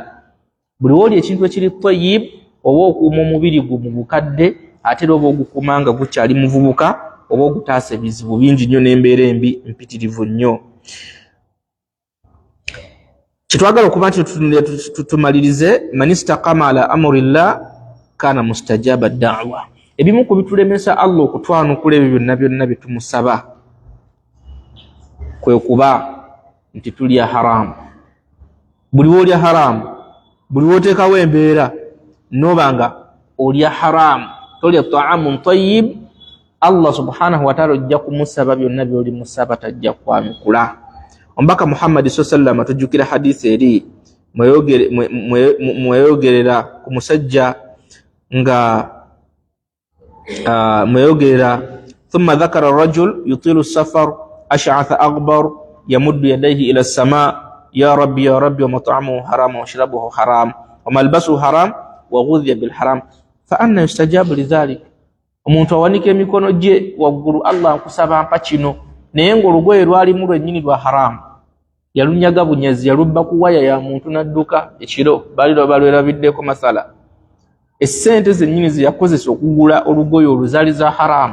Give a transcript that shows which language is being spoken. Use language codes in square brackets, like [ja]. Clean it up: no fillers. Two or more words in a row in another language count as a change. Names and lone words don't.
[lg] Buli w'olya ekintu ekiri tayyib, oba okuuma omubiri gwo mu bukadde, ate era oba ogukuuma nga gukyali muvubuka, oba ogutaasa ebizibu bingi nnyo n'embeera embi mpitirivu nnyo. Kitwagala okuba nti tumalirize, [ar] من استقام على أمر الله كان مستجاب الدعوة. [lg] Ebimu ku bitulemesa Allah okutwanukula ebyo byonna bye tumusaba. kwe kuba nti tulya haramu. Buli olya haramu, buli oteekawo embeera nobanga olya haramu, tolya [ar] طعام طيب, الله سبحانه وتعالى [lg] ojja kumusaba byonna by'oli musaba tajja kwanukula. Omubaka Muhammad [ar] صلى الله عليه وسلم [lg] tujjukira hadisi eri mweyogerera ku musajja nga mweyogerera [ar] ثم ذكر رجل يطيل سفر أشعث أغبر يمد يديه إلى السماء يا رب ومطعمه حرام وشرابه حرام وملبسه حرام وغذي بالحرام فأنى يستجاب لذلك. [lg] Omuntu awanike emikono gye waggulu, Allah nkusaba mpa kino, naye ng'olugoye lwalimu lwennyini lwa haramu, yalunyaga bunyazi, yalubba ku waya ya muntu n'adduka ekiro, baliro balwerabiddeko masala. Essente zennyini ze yakozesa okugula olugoye olwo zaali za haramu.